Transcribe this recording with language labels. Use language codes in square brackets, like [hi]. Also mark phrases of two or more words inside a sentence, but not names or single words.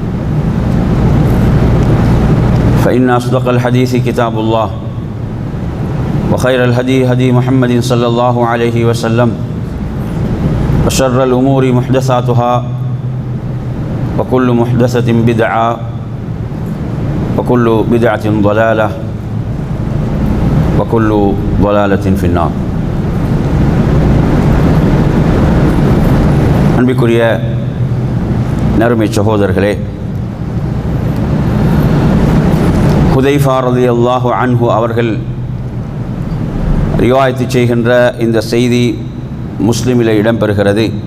[ar] فإن أصدق الحديث كتاب الله وخير الهدي هدي محمد صلى الله عليه وسلم وشر الأمور محدثاتها وكل محدثة بدعة وكل بدعة ضلالة وكل ضلالة في النار. [ta] அன்பிற்குரிய நறுமை சகோதரர்களே, ஹுதைஃபா ரலியல்லாஹு அன்ஹு அவர்கள் ரிவாயத்து செய்கின்ற இந்த செய்தி முஸ்லிமில் இடம்பெறுகிறது.